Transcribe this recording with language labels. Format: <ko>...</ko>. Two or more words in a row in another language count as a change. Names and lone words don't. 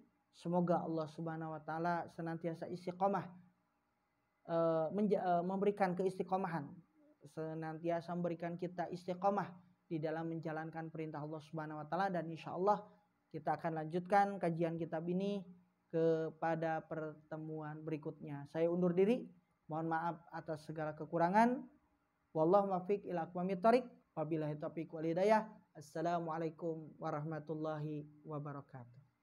<id>Semoga Allah</id> <ar>سبحانه وتعالى</ar> <id>senantiasa istiqomah, memberikan keistiqomahan, senantiasa memberikan kita istiqomah di dalam menjalankan perintah Allah</id> <ar>سبحانه وتعالى,</ar> <id>dan insyaallah kita akan lanjutkan kajian kitab ini kepada pertemuan berikutnya. Saya undur diri, mohon maaf atas segala kekurangan.</id> <ar>والله الموفق إلى أقوم الطريق. وبالله التوفيق والهداية. السلام عليكم ورحمة الله وبركاته.</ar>